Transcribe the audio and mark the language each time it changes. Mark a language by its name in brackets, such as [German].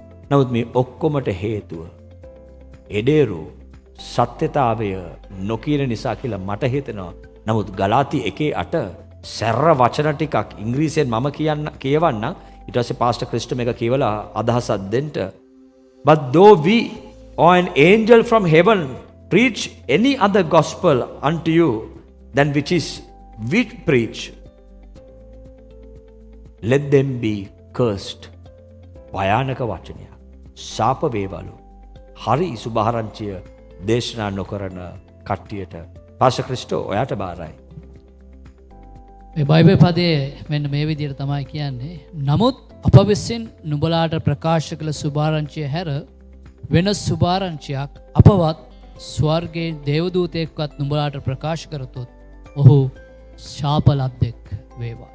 [Sinhala] නමුත් මේ ඔක්කොමට හේතුව එඩේරු සත්‍යතාවය නොකියන නිසා කියලා මට හිතෙනවා. නමුත් ගලාති 1:8 සැර වචන ටිකක් ඉංග්‍රීසියෙන් මම කියවන්නම්. ඊට පස්සේ පාස්ටර් ක්‍රිස්ට මේක කියවලා අදහසක් දෙන්න. [English] But though we or an angel from heaven preach any other gospel unto you than which is we preach, let them be cursed. [Sinhala] භයානක වචනයක්. ශාප වේවලු. හරි සුභාරංචිය දේශනා නොකරන කට්ටියට පාස්ටර් ක්‍රිස්ටෝ ඔයාට බාරයි. මේ බයිබල් පදයේ මෙන්න මේ විදිහට තමයි කියන්නේ. නමුත් අප විසින් නුඹලාට ප්‍රකාශ කළ සුභාරංචිය හැර වෙන සුභාරංචියක් අපවත් ස්වර්ගයේ දේවදූතයෙක්වත් නුඹලාට ප්‍රකාශ කරතොත් ඔහු ශාප ලද්දෙක් වේවා.